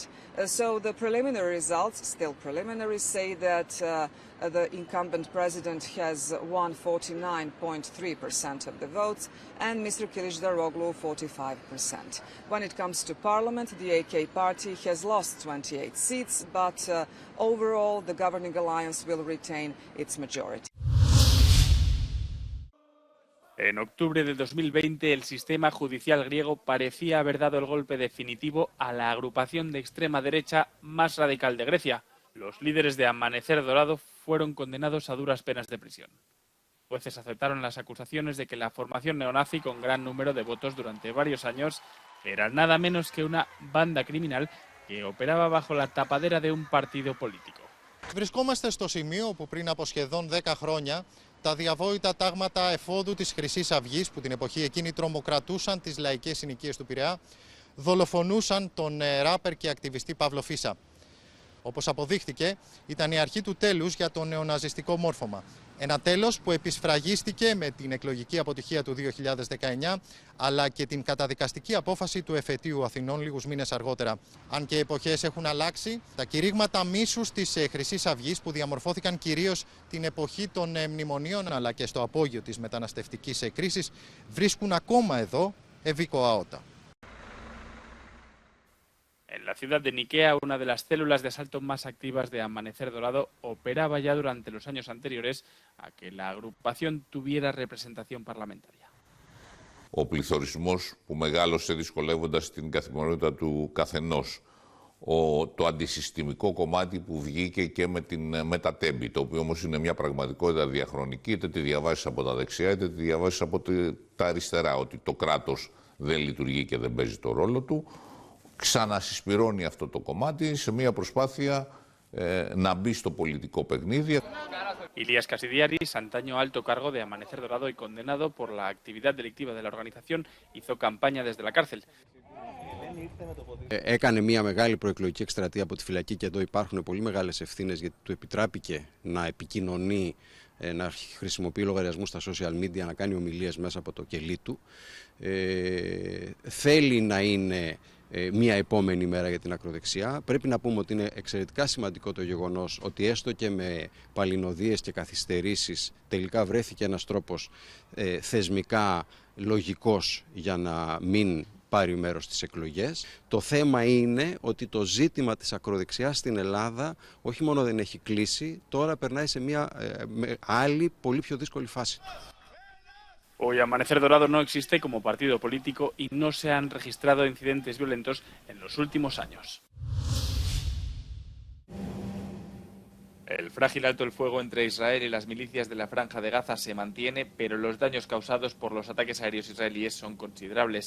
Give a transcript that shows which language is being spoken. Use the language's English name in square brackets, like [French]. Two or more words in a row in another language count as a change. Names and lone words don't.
[English] So the preliminary results, still preliminary, say that the incumbent president has won 49.3% of the votes and Mr. Kılıçdaroğlu 45%. When it comes to parliament, the AK party has lost 28 seats, but overall the governing alliance will retain its majority. [Spanish] En octubre de 2020, el sistema judicial griego parecía haber dado el golpe definitivo a la agrupación de extrema derecha más radical de Grecia. Los líderes de Amanecer Dorado fueron condenados a duras penas de prisión. Jueces aceptaron las acusaciones de que la formación neonazi, con gran número de votos durante varios años, era nada menos que una banda criminal que operaba bajo la tapadera de un partido político. [Greek] Βρισκόμαστε στο σημείο που πριν από σχεδόν 10 χρόνια τα διαβόητα τάγματα εφόδου της Χρυσής Αυγής, που την εποχή εκείνη τρομοκρατούσαν τις λαϊκές συνοικίες του Πειραιά, δολοφονούσαν τον ράπερ και ακτιβιστή Παύλο Φίσα. Όπως αποδείχθηκε, ήταν η αρχή του τέλους για το νεοναζιστικό μόρφωμα. Ένα τέλος που επισφραγίστηκε με την εκλογική αποτυχία του 2019, αλλά και την καταδικαστική απόφαση του εφετείου Αθηνών λίγους μήνες αργότερα. Αν και οι εποχές έχουν αλλάξει, τα κηρύγματα μίσους της Χρυσής Αυγής, που διαμορφώθηκαν κυρίως την εποχή των μνημονίων, αλλά και στο απόγειο της μεταναστευτικής κρίσης, βρίσκουν ακόμα εδώ ευικοαότα. [Spanish] En la ciudad de Nikea, una de las células de asalto más activas de Amanecer Dorado operaba ya durante los años anteriores a que la agrupación tuviera representación parlamentaria. [Greek] Ο πληθωρισμός που μεγάλωσε δυσκολεύοντας την καθημερινότητα του καθενός. Το αντισυστημικό κομμάτι που βγήκε και με τα τέμπη, το οποίο όμως είναι μια πραγματικότητα διαχρονική, είτε τη διαβάσεις από τα δεξιά, είτε τη διαβάσεις από τα αριστερά, ότι το κράτος δεν λειτουργεί και δεν παίζει το ρόλο του. Ξανασυσπυρώνει αυτό το κομμάτι σε μια προσπάθεια να μπει στο πολιτικό παιχνίδι. [Spanish] Ilias Kasidiaris, antaño alto cargo de Amanecer Dorado y condenado por la actividad delictiva de la organización, hizo campaña desde la cárcel. [Greek] Έκανε μια μεγάλη προεκλογική εκστρατεία από τη φυλακή και εδώ υπάρχουν πολύ μεγάλες ευθύνες, γιατί του επιτράπηκε να επικοινωνεί, να χρησιμοποιεί λογαριασμούς στα [English] social media, [Greek] να κάνει ομιλίες μέσα από το κελί του. Θέλει να είναι μια επόμενη μέρα για την ακροδεξιά. Πρέπει να πούμε ότι είναι εξαιρετικά σημαντικό το γεγονός ότι έστω και με παλινοδίες και καθυστερήσεις τελικά βρέθηκε ένας τρόπος θεσμικά λογικός για να μην πάρει μέρος στις εκλογές. Το θέμα είναι ότι το ζήτημα της ακροδεξιάς στην Ελλάδα όχι μόνο δεν έχει κλείσει, τώρα περνάει σε μια άλλη πολύ πιο δύσκολη φάση. [Spanish] Hoy Amanecer Dorado no existe como partido político y no se han registrado incidentes violentos en los últimos años. El frágil alto el fuego entre Israel y las milicias de la Franja de Gaza se mantiene, pero los daños causados por los ataques aéreos israelíes son considerables.